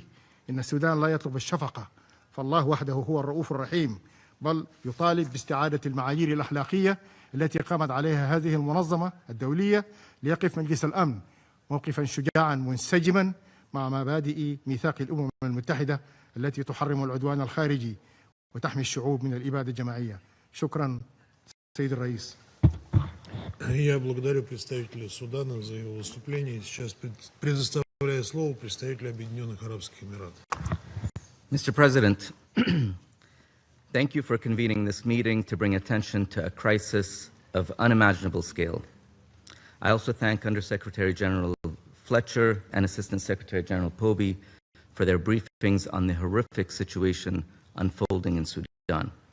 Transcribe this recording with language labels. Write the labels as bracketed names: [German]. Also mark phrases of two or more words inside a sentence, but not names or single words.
[Arabic] إن السودان لا يطلب الشفقة، فالله وحده هو الرؤوف الرحيم، بل يطالب باستعادة المعايير الأخلاقية التي قامت عليها هذه المنظمة الدولية، ليقف مجلس الأمن موقفا شجاعا منسجما مع مبادئ ميثاق الأمم المتحدة التي تحرم العدوان الخارجي وتحمي الشعوب من الإبادة الجماعية. شكرا سيد الرئيس. [Russian] Я благодарю представителя Судана за его выступление. Сейчас предоставляю слово представителю Объединенных Арабских Эмиратов. [English] Mr. President, thank you for convening this meeting to bring attention to a crisis of unimaginable scale. I also thank Undersecretary General Fletcher and Assistant Secretary General 𝗟𝗃𝗃 for their briefings on the horrific situation unfolding in Sudan.